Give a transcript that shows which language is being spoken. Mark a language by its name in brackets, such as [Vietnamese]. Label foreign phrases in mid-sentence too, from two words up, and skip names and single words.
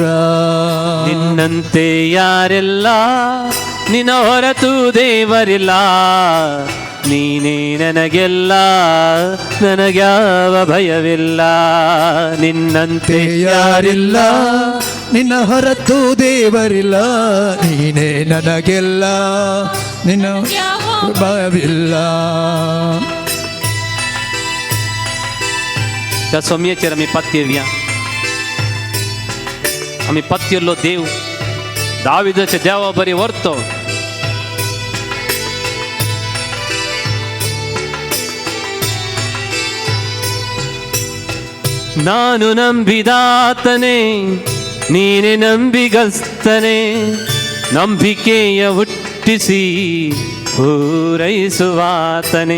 [Kannada] ನಿನ್ನಂತೆ ಯಾರಿಲ್ಲ, ನಿನ್ನ ಹೊರತು ದೇವರಿಲ್ಲ, ನೀನೇ ನನಗೆಲ್ಲ, ನನಗ್ಯಾವ ಭಯವಿಲ್ಲ. ನಿನ್ನಂತೆ ಯಾರಿಲ್ಲ, ನಿನ್ನ ಹೊರತು ದೇವರಿಲ್ಲ, ನೀನೇ ನನಗೆಲ್ಲ, ನಿನ್ನ ಭಯವಿಲ್ಲ. [Konkani] त्या सोमयेचेर आमी पत्य येवया. आमी पत्युल्लो देव, दाविदाच्या देवा बरी व्हरतो. [Kannada] ನಾನು ನಂಬಿದಾತನೇ, ನೀನೆ ನಂಬಿಗಸ್ತನೇ, ನಂಬಿಕೆಯ ಹುಟ್ಟಿಸಿ ಪೂರೈಸುವಾತನೇ.